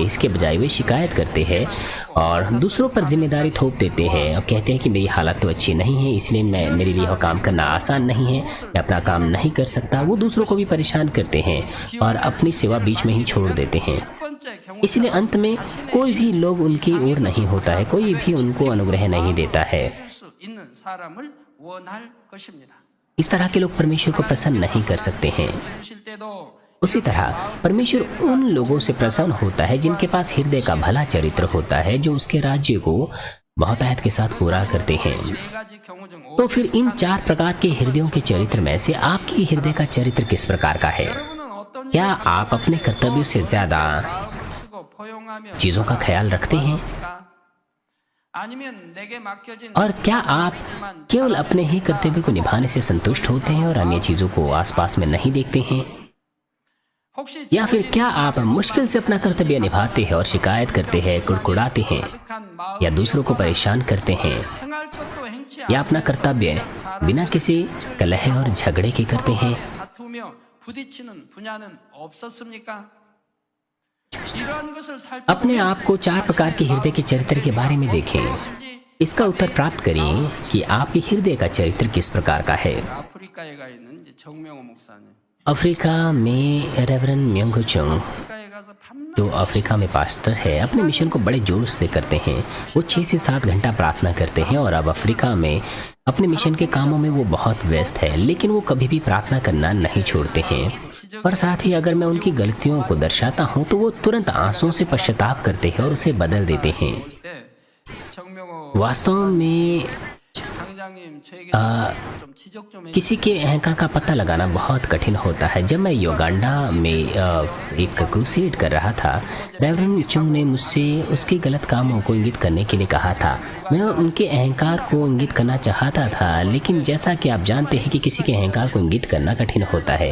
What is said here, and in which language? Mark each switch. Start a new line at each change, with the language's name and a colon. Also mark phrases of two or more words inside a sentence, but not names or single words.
Hindi: इसके बजाय वे शिकायत करते हैं और दूसरों पर जिम्मेदारी थोप देते हैं और कहते हैं कि मेरी हालत तो अच्छी नहीं है, इसलिए मेरे लिए यह काम करना आसान नहीं है, मैं अपना काम नहीं कर सकता। वो दूसरों को भी परेशान करते हैं और अपनी सेवा बीच में ही छोड़ देते हैं। इसलिए अंत में कोई भी लोग उनकी ओर नहीं होता है, कोई भी उनको अनुग्रह नहीं देता है।
Korean: 해줄 수 있는 사람을 원할 것입니다.
Hindi: इस तरह के लोग परमेश्वर को प्रसन्न नहीं कर सकते हैं।
Korean: 주실 때도
Hindi: उसी तरह परमेश्वर उन लोगों से प्रसन्न होता है जिनके पास हृदय का भला चरित्र होता है, जो उसके राज्य को बहुतायत के साथ पूरा करते हैं।
Korean: 네 가지 경우 중
Hindi: तो फिर इन 4 प्रकार के हृदयों के चरित्र में से आपकी हृदय का चरित्र किस प्रकार का है?
Korean: 여러분은 어떤
Hindi: क्या आप अपने कर्तव्यों से ज्यादा
Korean: 마음을 쓰고 포용하며
Hindi: चीजों का ख्याल रखते हैं,
Korean: 아니면 내게 맡겨진
Hindi: और क्या आप केवल अपने ही कर्तव्य को निभाने से संतुष्ट होते हैं और अन्य चीजों को आसपास में नहीं देखते हैं?
Korean: 혹시
Hindi: या फिर क्या आप मुश्किल से अपना कर्तव्य निभाते हैं और शिकायत करते हैं, कुड़कुड़ाते हैं,
Korean: 가득한 마음
Hindi: या दूसरों को परेशान करते हैं,
Korean: 행할 것도 행치
Hindi: या अपना कर्तव्य बिना किसी कलह और झगड़े के करते हैं?
Korean: 다투며 부딪히는 분야는 없었습니까? 이러한 것을
Hindi: अपने आप को 4 प्रकार के हृदय के चरित्र के बारे में देखें।
Korean: 살펴보지
Hindi: इसका उत्तर प्राप्त करें कि आपके हृदय का चरित्र किस प्रकार का है।
Korean: 아프리카에 가 있는 이제 정명호 목사님
Hindi: अफ्रीका में रेवरेंड म्योंगो चुंग,
Korean: 아프리카에 가서 밤낮
Hindi: जो अफ्रीका में पास्टर है, अपने मिशन को बड़े जोर से करते हैं। वो 6 से 7 घंटा प्रार्थना करते हैं और अब अफ्रीका में अपने मिशन के कामों में वो बहुत व्यस्त है, लेकिन वो कभी भी प्रार्थना करना नहीं छोड़ते हैं। और साथ ही अगर मैं उनकी गलतियों को दर्शाता हूँ तो वो तुरंत आंसुओं से पश्चाताप करते हैं और उसे बदल देते हैं।
Korean: 때 정명호
Hindi: वास्तव में
Korean: 당장님 저에게 좀 지적 좀
Hindi: किसी के अहंकार का पता लगाना बहुत कठिन होता है। जब मैं युगांडा में एक क्रूसेड कर रहा था, रेवरेंड चुंग ने मुझसे उसके गलत कामों को इंगित करने के लिए कहा था। मैं उनके अहंकार को इंगित करना चाहता था, लेकिन जैसा कि आप जानते हैं कि किसी के अहंकार को इंगित करना कठिन होता है।